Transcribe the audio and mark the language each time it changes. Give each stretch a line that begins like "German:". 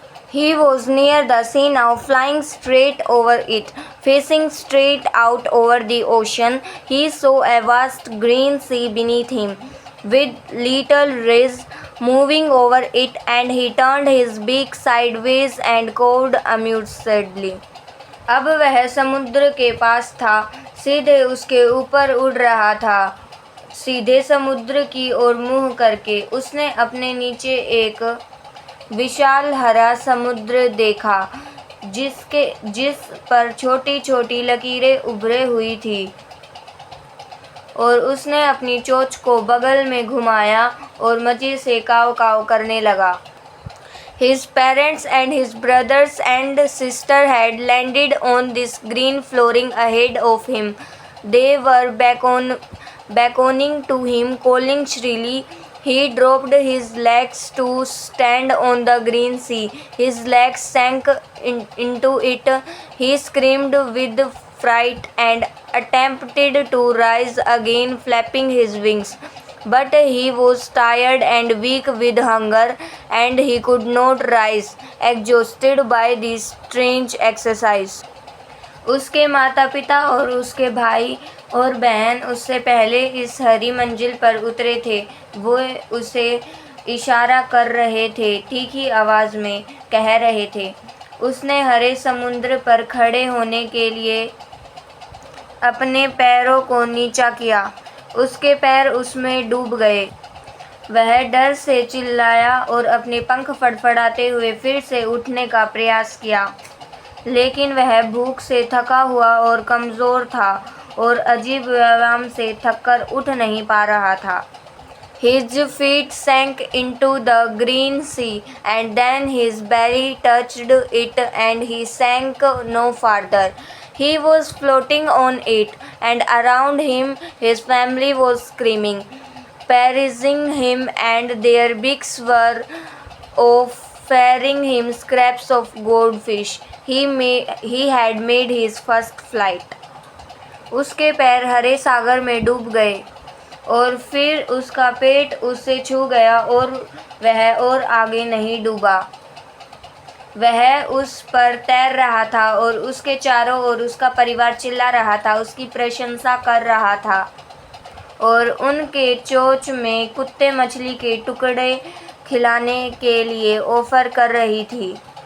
English: He was near the sea now, flying straight over it, facing straight out over the ocean. He saw a vast green sea beneath him, with little rays moving over it, and he turned his beak sideways and cawed amusedly.
Hindi: अब वह समुद्र के पास था, सीधे उसके ऊपर उड़ रहा था, सीधे समुद्र की ओर मुँह करके। उसने अपने नीचे एक विशाल हरा समुद्र देखा, जिस पर छोटी छोटी लकीरें उभरे हुई थी, और उसने अपनी चोंच को बगल में घुमाया और मज़े से काव काव करने लगा।
English: His parents and his brothers and sister had landed on this green flooring ahead of him. They were beckoning to him, calling shrilly. He dropped his legs to stand on the green sea. His legs sank into it. He screamed with fright and attempted to rise again, flapping his wings. But he was tired and weak with hunger, and he could not rise, exhausted by this strange exercise.
Hindi: उसके माता पिता और उसके भाई और बहन उससे पहले इस हरी मंजिल पर उतरे थे। वो उसे इशारा कर रहे थे, तीखी आवाज़ में कह रहे थे। उसने हरे समुद्र पर खड़े होने के लिए अपने पैरों को नीचा किया। उसके पैर उसमें डूब गए। वह डर से चिल्लाया और अपने पंख फड़फड़ाते हुए फिर से उठने का प्रयास किया, लेकिन वह भूख से थका हुआ और कमज़ोर था और अजीब व्यायाम से थककर उठ नहीं पा रहा था।
English: His feet sank into the green sea, and then his belly touched it, and he sank no farther. He was floating on it, and around him his family was screaming, praising him, and their beaks were offering him scraps of goldfish. He had made his first flight.
Hindi: उसके पैर हरे सागर में डूब गए और फिर उसका पेट उससे छू गया और वह और आगे नहीं डूबा। वह उस पर तैर रहा था और उसके चारों ओर उसका परिवार चिल्ला रहा था, उसकी प्रशंसा कर रहा था और उनके चोंच में कुत्ते मछली के टुकड़े खिलाने के लिए ऑफ़र कर रही थी।